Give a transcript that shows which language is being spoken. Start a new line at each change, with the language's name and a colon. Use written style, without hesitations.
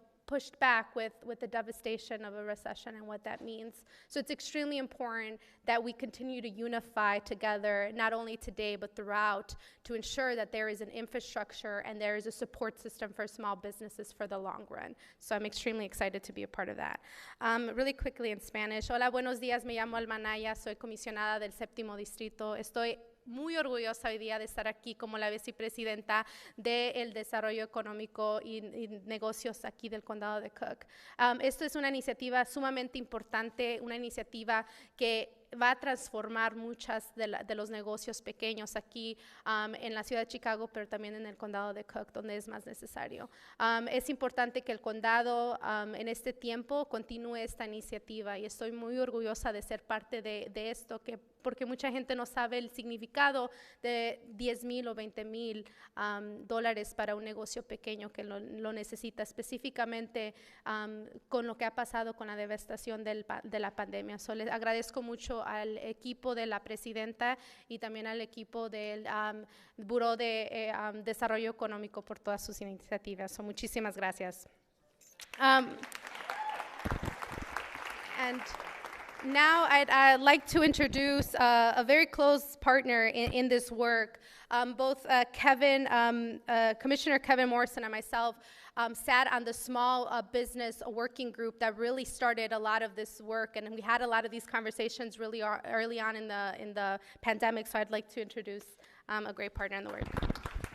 English: pushed back with the devastation of a recession and what that means. So it's extremely important that we continue to unify together, not only today but throughout, to ensure that there is an infrastructure and there is a support system for small businesses for the long run. So I'm extremely excited to be a part of that. Really quickly in Spanish.
Spanish: Hola, buenos días, me llamo Alma Anaya, soy comisionada del 7º Distrito. Estoy muy orgullosa hoy día de estar aquí como la vicepresidenta del desarrollo económico y negocios aquí del condado de Cook. Esto es una iniciativa sumamente importante, una iniciativa que va a transformar muchas de los negocios pequeños aquí en la ciudad de Chicago, pero también en el condado de Cook, donde es más necesario. Es importante que el condado en este tiempo continúe esta iniciativa y estoy muy orgullosa de ser parte de esto, porque mucha gente no sabe el significado de $10,000 o $20,000 para un negocio pequeño que lo necesita, específicamente con lo que ha pasado con la devastación de la pandemia. So, les agradezco mucho al equipo de la presidenta y también al equipo del Buró de Desarrollo Económico por todas sus iniciativas. So, muchísimas gracias.
English: And now I'd like to introduce a very close partner in this work. Both Commissioner Kevin Morrison and myself sat on the small business working group that really started a lot of this work, and we had a lot of these conversations really early on in the pandemic, so I'd like to introduce a great partner in the work.